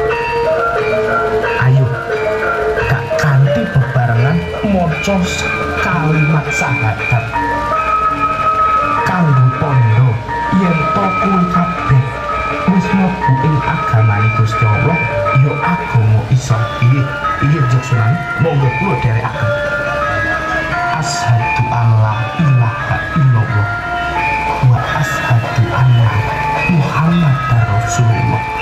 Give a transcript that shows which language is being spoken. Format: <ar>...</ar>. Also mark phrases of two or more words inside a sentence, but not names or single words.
<jv>Ayo, gak kanthi bebarengan maca kalimat syahadat kanggo tandha yen to kowe kabeh wis mlebu ing agamane Gusti Allah, ya agama Islam. Inggih Njeng Sunan, monggo kula dherekaken.</jv> <ar>أشهد أن لا إله إلا الله وأشهد أن محمدا رسول الله.</ar>